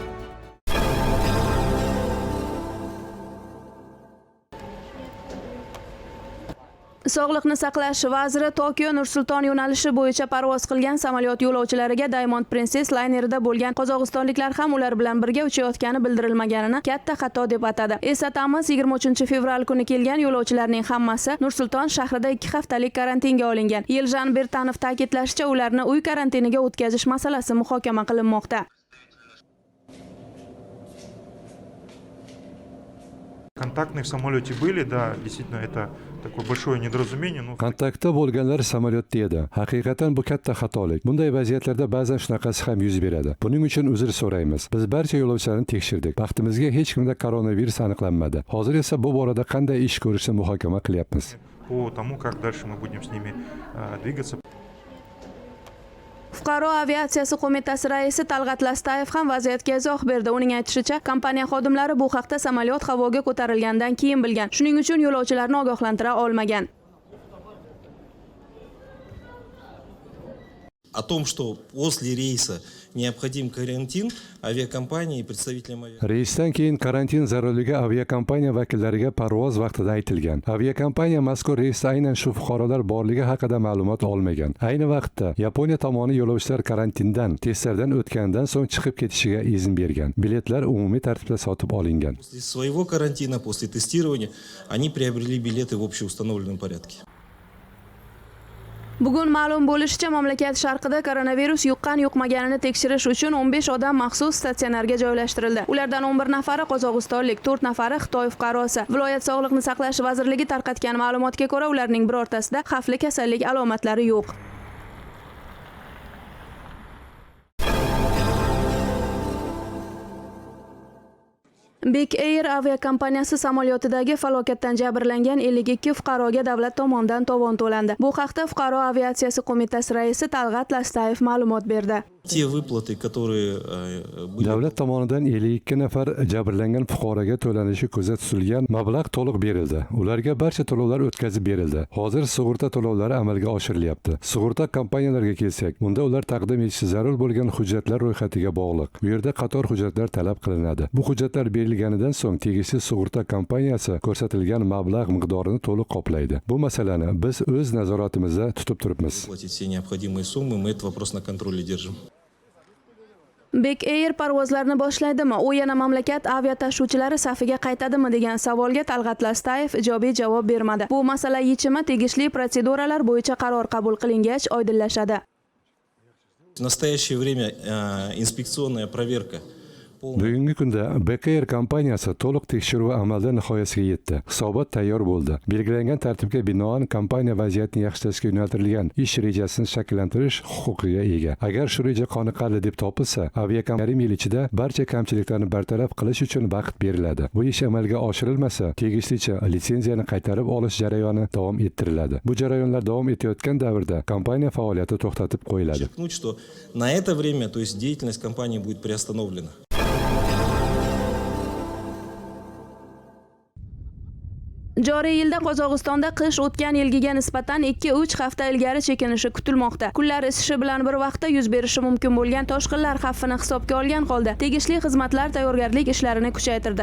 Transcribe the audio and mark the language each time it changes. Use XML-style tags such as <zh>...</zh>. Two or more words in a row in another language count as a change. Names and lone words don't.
<uz>Sog'liqni saqlash vaziri Tokio Nur-Sulton yo'nalishi bo'yicha parvoz qilgan samolyot yo'lovchilariga Diamond Princess laynerida bo'lgan qozog'istonliklar ham ular bilan birga uchayotgani bildirilmaganini katta xato deb atadi. Eslatamiz, 23 fevral kuni kelgan yo'lovchilarning hammasi Nur-Sulton shahrida 2 haftalik karantinga olingan. Yeljan Bertanov ta'kidlashicha, ularni uy karantiniga o'tkazish masalasi muhokama qilinmoqda.</uz> <ru>Контактные в самолете были, да, действительно это такое большое недоразумение.</ru> <uz>Kontaktda bo'lganlar samolyotda edi. Haqiqatan bu katta xatolik. Bunday vaziyatlarda ba'zan shunaqasi ham yuz beradi. Buning uchun uzr so'raymiz. Biz barcha yo'lovchilarni tekshirdik. Baxtimizga hech kimda koronavirus aniqlanmadi. Hozir esa bu borada qanday ish ko'rishni muhokama qilyapmiz.</uz> <ru>По тому, как дальше мы будем с ними двигаться.</ru> <uz>Fuqaro aviatsiyasi qo'mitasi raisi Talg'at Lastayev ham vaziyatga izoh berdi. Uning aytishicha, kompaniya xodimlari bu haqda samolyot havoga ko'tarilgandan keyin bilgan. Shuning uchun yo'lovchilarni ogohlantira olmagan.</uz> <ru>О том, что после рейса необходим карантин, aviakompaniya и представителям</ru> <uz>Reysdan keyin karantin zarurligi aviakompaniya vakillariga parvoz vaqtida aytilgan. Aviakompaniya mazkur reysda aynan shu fuqarolar borligi haqida ma'lumot olmagan. Ayni vaqtda Yaponiya tomoni yo'lovchilar karantindan, testlardan o'tgandan so'ng chiqib ketishiga izn bergan. Biletlar umumiy tartibda sotib olingan.</uz> <ru>После своего карантина, после тестирования, они приобрели билеты в общеустановленном порядке.</ru> <uz>Bugun ma'lum bo'lishicha, mamlakat sharqida koronavirus yuqqan-yuqmaganini tekshirish uchun 15 odam maxsus statsionarga joylashtirildi. Ulardan 11 nafari qozog'istonlik, 4 nafari Xitoy fuqarosi. Viloyat sog'liqni saqlash vazirligi tarqatgan ma'lumotga ko'ra, ularning birortasida xavfli kasallik alomatlari yo'q. Bek Air aviakompaniyasi samolyotidagi falokatdan jabrlangan 52 fuqaroga davlat tomonidan tovon to'landi. Bu haqda Fuqaro aviatsiyasi qo'mitasi raisi Talg'at Lastayev ma'lumot berdi.</uz> <ru>Те выплаты, которые</ru> <uz>Davlat tomonidan 52 nafar jabrlangan fuqaroga to'lanishi ko'zda tutilgan mablag' to'liq berildi. Ularga barcha to'lovlar o'tkazib berildi. Hozir sug'urta to'lovlari amalga oshirilyapti. Sug'urta kompaniyalariga kelsak, unda ular taqdim etishi zarur bo'lgan hujjatlar ro'yxatiga bog'liq. Bu yerda qator hujjatlar talab qilinadi. Bu hujjatlar berilganidan so'ng tegishli sug'urta kompaniyasi ko'rsatilgan mablag' miqdorini to'liq qoplaydi. Bu masalani biz o'z nazoratimizda tutib turibmiz.</uz> <ru>платить все необходимые суммы, мы этот вопрос на контроле держим.</ru> <uz>Bek Air parvozlarni boshlaydimi? U yana mamlakat aviatashuvchilari safiga qaytadimi degan savolga Talg'at Lastayev ijobiy javob bermadi. Bu masala yechimi tegishli protseduralar bo'yicha qaror qabul qilingach oydinlashadi.</uz> <ru>В настоящее время инспекционная проверка.</ru> <uz>Bugungi kunda Bek Air kompaniyasi to'liq tekshiruvi amalda nihoyasiga yetdi. Hisobot tayyor bo'ldi. Belgilangan tartibga binoan kompaniya vaziyatni yaxshilashga yo'naltirilgan ish rejasini shakllantirish huquqiga ega. Agar shu reja qoniqarli deb topilsa, aviakompaniya yil ichida barcha kamchiliklarni bartaraf qilish uchun vaqt beriladi. Bu ish amalga oshirilmasa, tegishlicha litsenziyani qaytarib olish jarayoni davom ettiriladi. Bu jarayonlar davom etayotgan davrda kompaniya faoliyati to'xtatib qo'yiladi.</uz> <ru>Подчеркнуть, что на это время, то есть деятельность компании будет приостановлена.</ru> <uz>Joriy yilda Qozog'istonda qish o'tgan yilgiga nisbatan 2-3 hafta ilgari chekinishi kutilmoqda. Kunlar isishi bilan bir vaqtda yuz berishi mumkin bo'lgan toshqinlar xavfini hisobga olgan holda tegishli xizmatlar tayyorgarlik ishlarini kuchaytirdi.</uz>